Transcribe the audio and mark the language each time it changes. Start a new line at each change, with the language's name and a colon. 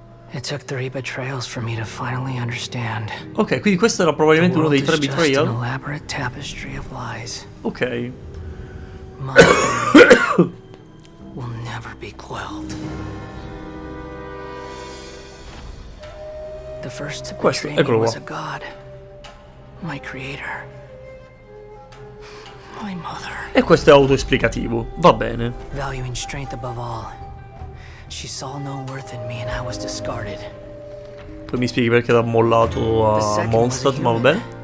English: It took 3 betrayals for me to finally understand.
Italian: Ok, quindi questo era probabilmente uno dei 3 betrayal.
English: An elaborate tapestry of lies. Ok. My faith will never be quelled. The first to betray me was a god. My creator. My mother.
Italian: E questo è autoesplicativo. Va bene.
English: Valuing strength above all. She saw no worth in me and I was discarded.
Italian: Poi mi spieghi perché l'ha mollato a Mondstadt, ma va bene.